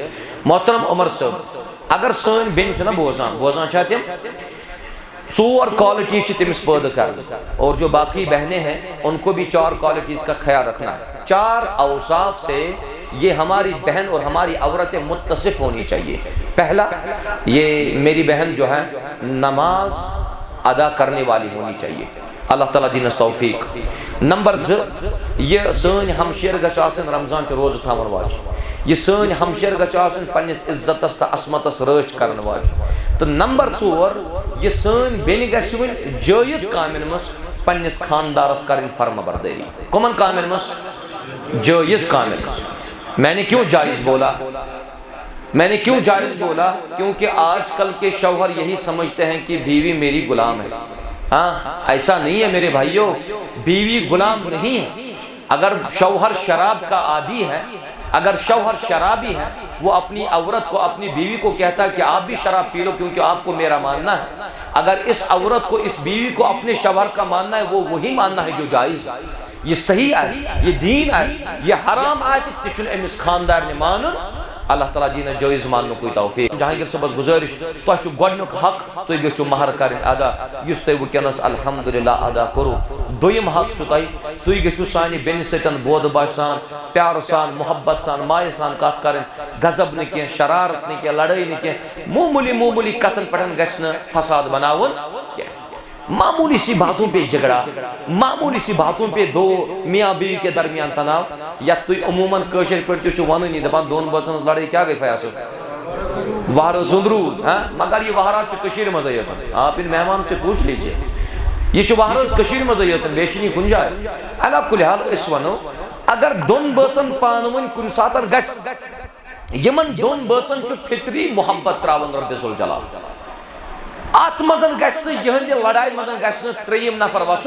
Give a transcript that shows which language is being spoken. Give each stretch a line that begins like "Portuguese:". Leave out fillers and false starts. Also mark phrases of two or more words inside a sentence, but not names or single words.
Kashmiri: محترم عمر صٲب، اگر سٲنۍ بیٚنہِ چھےٚ نا بوزان چھا تِم؟ ژور کوالٹی چھ تمس پٲدٕ کرنہِ،
Urdu: اور جو باقی بہنیں ہیں ان کو بھی چار کوالٹیز کا خیال رکھنا ہے۔ چار اوصاف سے یہ ہماری بہن اور ہماری عورتیں متصف ہونی چاہیے۔ پہلا، یہ میری بہن جو ہے نماز ادا کرنے والی ہونی چاہیے،
Kashmiri: اللہ تعالیٰ دینس توفیق۔ نمبر 2، یہ سن ہمشیر گژھِ آسن رمضان چ روزٕ تھاون واجہِ، یہ سن ہمشیر گژھِ آسن پننس عزتس تو عصمتس رٲچھ کرن واجہِ۔ تو نمبر 4، یہ سن بیٚنہِ گژھِ وۄنۍ جٲیز کامن منٛز پننس خاندارس کرٕنۍ فرما بردٲری۔ کمن کامن منٛز؟ جٲیز کامن منٛز۔
Urdu: میں نے کیوں جائز بولا؟ میں نے کیوں جائز بولا؟ کیونکہ آج کل کے شوہر یہی سمجھتے ہیں کہ بیوی میری غلام ہے۔ ہاں، ایسا نہیں ہے میرے بھائیوں، بیوی غلام نہیں ہے۔ اگر شوہر شراب کا عادی ہے، اگر شوہر شرابی ہے، وہ اپنی عورت کو، اپنی بیوی کو کہتا ہے کہ آپ بھی شراب پی لو کیونکہ آپ کو میرا ماننا ہے۔ اگر اس عورت کو، اس بیوی کو اپنے شوہر کا ماننا ہے، وہ وہی ماننا ہے جو جائز ہے، یہ صحیح ہے، یہ دین ہے۔
Kashmiri: یہ حرام آسہِ تہِ چھُنہٕ أمِس خاندار نے مانن۔ اللہ تعالیٰ دینا جائز ماننے کوئی توفیق۔ جہانگیر صاحبس گزارش، تۄہہِ چھُ گۄڈنیُک حق، تُہۍ گٔژھِو مہر کرٕنۍ ادا، یُس تۄہہِ وٕنکٮ۪نس الحمدللہ ادا کوٚروٕ۔ دوٚیِم حق چھُ تُہۍ گٔژھِو سانہِ بیٚنہِ سۭتۍ بودٕ باش سان، پیارٕ سان، محبت سان، مایہِ سان کتھ کرٕنۍ، غضب نہٕ کینٛہہ، شرارت نہٕ کینٛہہ، لڑٲے نہٕ کینٛہہ، معموٗلی کتھن پٮ۪ٹھ گژھِ نہٕ فساد بناوُن کینٛہہ۔
Urdu: معمولی سی باتوں پہ جھگڑا، معمولی سی باتوں پہ دو میاں بیوی کے درمیان تناؤ،
Kashmiri: یا تُہۍ عموماً کٲشِر پٲٹھۍ چھُ ونٲنی دپان دون بٲژن ہٕنٛز لڑٲے کیا گئی فیاصل؟ وہرٕ ژٔنٛدروٗد، مگر یہ وہرات چھُ کٔشیٖرِ منٛزٕے یٲژن۔
Urdu: آپ ان مہمان سے پوچھ لیجیے،
Kashmiri: یہ چھُ وہرٲژ کٔشیٖرِ منٛزٕے یٲژن، بیٚیہِ چھِنہٕ یہِ کُنہِ جایہِ۔ علا کُلہِ حال أسۍ وَنو، اگر دۄن بٲژن پانہٕ ؤنۍ کُنہِ ساتہٕ گژھِ، یِمن دۄن بٲژن چھُ فطری محبت تراوان رب ذوالجلال۔ ات مزن گژھِ یہندِ لڑائی مزن گژھِ نہٕ ترٛیٚیِم نفر وسُن۔